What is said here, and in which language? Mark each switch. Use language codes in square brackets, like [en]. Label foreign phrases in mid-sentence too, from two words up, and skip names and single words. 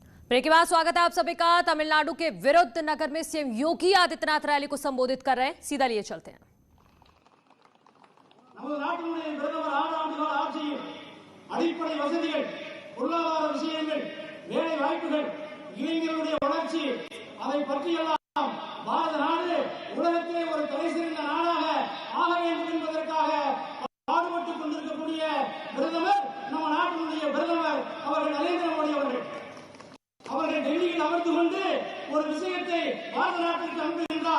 [hi] ब्रेक के बाद स्वागत है आप सभी का। तमिलनाडु के विरुद्धनगर में सीएम योगी आदित्यनाथ रैली को संबोधित कर रहे हैं। सीधा लिए चलते हैं। [ta] அடிப்படை வசதிகள், பொருளாதார விஷயங்கள், வேலை வாய்ப்புகள், இளைஞர்களுடைய வளர்ச்சி, அதை பற்றியெல்லாம் பாரத நாடு உலகத்திலே ஒரு தலைசிறந்த நாடாக ஆக வேண்டும் என்பதற்காக பாடுபட்டுக் கொண்டிருக்கக்கூடிய பிரதமர், நம்ம நாட்டினுடைய பிரதமர் அவர்கள் நரேந்திர மோடி அவர்கள் டெல்லியில் அமர்ந்து கொண்டு ஒரு விஷயத்தை பாரத நாட்டிற்கு அனுப்புகின்றார்.